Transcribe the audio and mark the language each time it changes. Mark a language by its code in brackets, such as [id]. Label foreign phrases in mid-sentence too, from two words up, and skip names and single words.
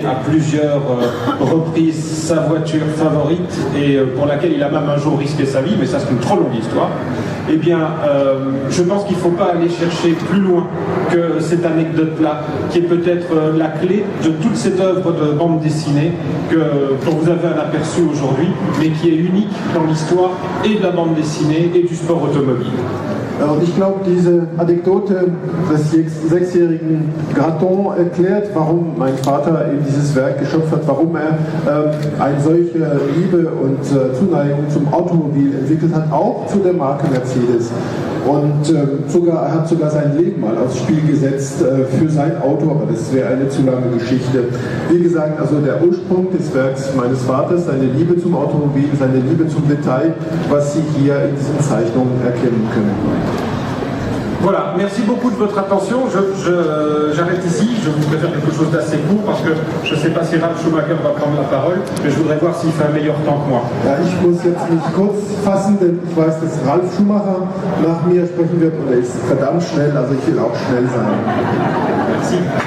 [fr] à plusieurs reprises sa voiture favorite et pour laquelle il a même un jour risqué sa vie, mais ça c'est une trop longue histoire, eh bien je pense qu'il ne faut pas aller chercher plus loin que cette anecdote-là, qui est peut-être la clé de toute cette œuvre de bande dessinée dont vous avez un aperçu aujourd'hui, mais qui est unique dans l'histoire et de la bande dessinée et du sport automobile. [de] Und ich glaube, diese Anekdote des 6-jährigen Graton erklärt, warum mein Vater eben dieses Werk geschöpft hat, warum er eine solche Liebe und Zuneigung zum Automobil entwickelt hat, auch zu der Marke Mercedes. Und er hat sogar sein Leben mal aufs Spiel gesetzt für sein Auto, aber das wäre eine zu lange Geschichte. Wie gesagt, also der Ursprung des Werks meines Vaters, seine Liebe zum Automobil, seine Liebe zum Detail, was Sie hier in diesen Zeichnungen erkennen können. [fr] Voilà, merci beaucoup de votre attention. J'arrête ici, je voudrais faire quelque chose d'assez court parce que je ne sais pas si Ralf Schumacher va prendre la parole, mais je voudrais voir s'il fait un meilleur temps que moi. [de] Ja, ich muss jetzt mich kurz fassen, denn ich weiß, dass Ralf Schumacher nach mir sprechen wird, und er ist verdammt schnell, also ich will auch schnell sein. [fr] Merci.